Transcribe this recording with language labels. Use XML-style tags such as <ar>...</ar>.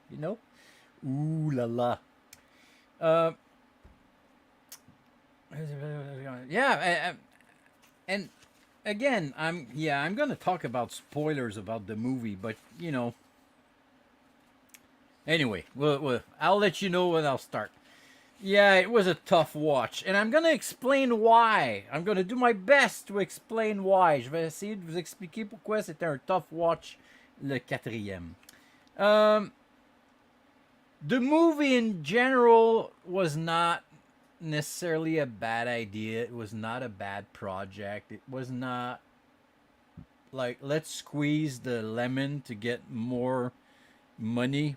<en>You know, ooh la la. Uh, yeah, and again, I'm gonna talk about spoilers about the movie, but you know. Anyway, I'll let you know when I'll start. Yeah, it was a tough watch, and I'm gonna explain why. I'm gonna do my best to explain why.</en> <fr>Je vais essayer de vous expliquer pourquoi c'était un</fr> <en>tough watch,</en> <fr>le quatrième.</fr> <en>The movie in general was not necessarily a bad idea. It was not a bad project. It was not like, let's squeeze the lemon to get more money.</en>